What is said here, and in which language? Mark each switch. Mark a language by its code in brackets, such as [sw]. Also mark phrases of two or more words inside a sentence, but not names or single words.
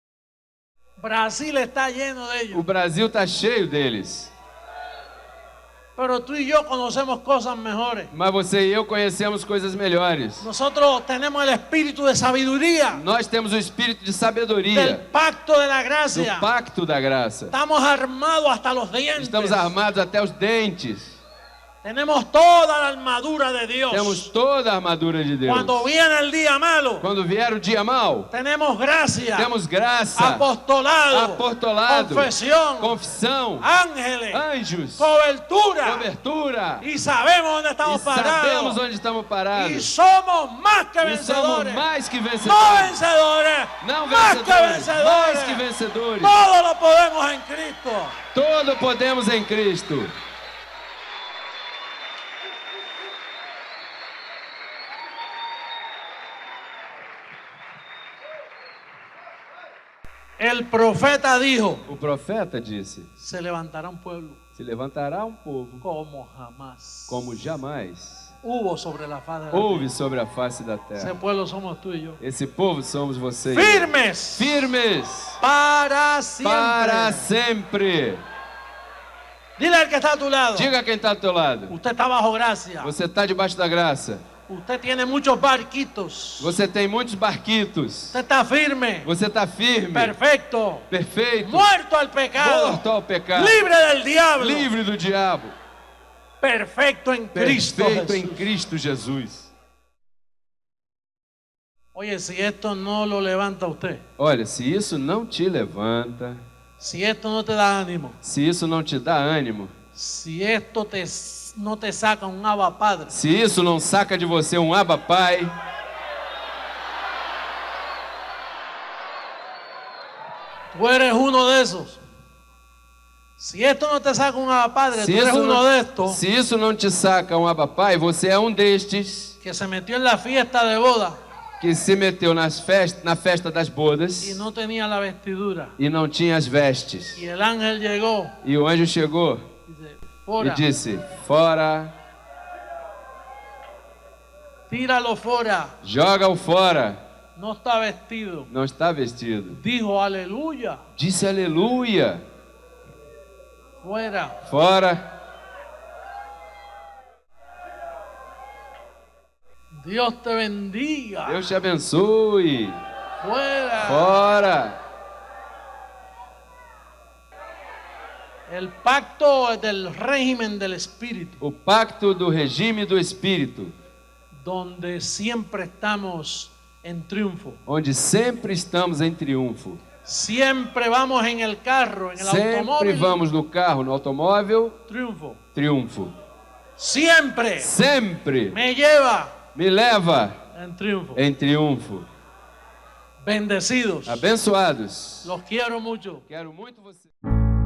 [es] Brasil está lleno de [pt] O [es] ellos. [pt] Brasil está cheio deles. [es] Pero tú y yo conocemos cosas mejores. [pt] Mas você e eu conhecemos coisas melhores. [es] Nosotros tenemos el espíritu de sabiduría, [pt] Nós temos o espírito de [es] del [pt] sabedoria, [es] pacto de la [pt] do [es] gracia. [pt] pacto da graça. [es] Estamos armados hasta los dientes. [pt] Estamos armados até os dentes. [es] Tenemos toda la armadura de Dios. [pt] Temos toda a armadura de Deus. [es] Cuando viene el día malo, [pt] Quando vier o dia mau, [es] tenemos gracia, [pt] temos graça, [es] apostolado, [pt] apostolado, [es] confesión, [pt] confissão, [es] ángeles, [pt] anjos, [es] cobertura. [pt] cobertura. [es] Y sabemos dónde [pt] E [es] estamos [pt] sabemos [es] parados. [pt] onde estamos [es] Y [pt] parados. [es] somos más que [pt] E somos [es] vencedores. [pt] mais que [es] No [pt] vencedores. [es] vencedores, [pt] Não [es] más que [pt] vencedores, mais que [es] vencedores. [pt] vencedores. [es] Todo lo podemos en Cristo. [pt] Todo podemos em Cristo. [es] El profeta dijo, [pt] O profeta disse: [es] se levantará un pueblo [pt] se levantará um povo [es] como jamás [pt] como jamais [es] hubo sobre la faz de la [pt] houve [es] tierra. [pt] sobre a face da [es] Ese [pt] terra. [es] pueblo somos tú y yo. [pt] Esse povo somos você e eu. [es] Firmes [pt] Firmes [es] para siempre. [pt] para sempre. [es] Dile al que está a tu lado, [pt] Diga quem está ao teu lado. [es] usted está bajo gracia. [pt] Você está debaixo da graça. [es] Usted tiene muchos barquitos. [pt] Você tem muitos barquitos. [es] Usted está firme, [pt] Você está firme, [es] perfecto, [pt] perfeito, [es] muerto al pecado, [pt] morto ao pecado, [es] libre del diablo, [pt] livre do diabo, [es] perfecto en Cristo [pt] perfeito em [es] Jesús. [pt] Cristo Jesus. [es] Oye, si esto no lo levanta usted, [pt] Olha, se isso não te levanta, [es] si esto no te da ánimo, [pt] se isso não te dá ânimo, [es] si esto no te saca un Abba Padre, [pt] se isso não saca de você um Abba Pai, [es] tú eres uno de esos. Si esto no te saca un Abba Padre, [pt] se [es] tú eres [pt] isso, [es] uno de estos [pt] se isso não te saca um Abba Pai, você é um destes [es] que se metió en la fiesta de boda [pt] que se meteu na festa das bodas [es] y no tenía la vestidura. [pt] e não tinha as vestes. [es] Y el ángel llegó [pt] E o anjo chegou [es] y dice, [pt] e fora, disse: fora, [es] tíralo fora, [pt] joga-o fora, [es] no está vestido. [pt] não está vestido. [es] Dijo aleluya, [pt] Disse aleluia, [es] fuera. [pt] fora. [es] Dios te bendiga, [pt] Deus te abençoe, [es] fuera. [pt] fora. [es] El pacto del régimen del Espíritu, [pt] O pacto do regime do Espírito, [es] donde siempre estamos en triunfo. [pt] onde sempre estamos em triunfo. [es] Siempre vamos en el carro, en el [pt] Sempre [es] automóvil, [pt] vamos no carro, no automóvel, [es] triunfo. [pt] triunfo. [es] Siempre [pt] Sempre [es] me lleva [pt] me leva [es] en triunfo. [pt] em triunfo. [es] Bendecidos. [pt] Abençoados. [es] Los quiero mucho. [pt] Quero muito você.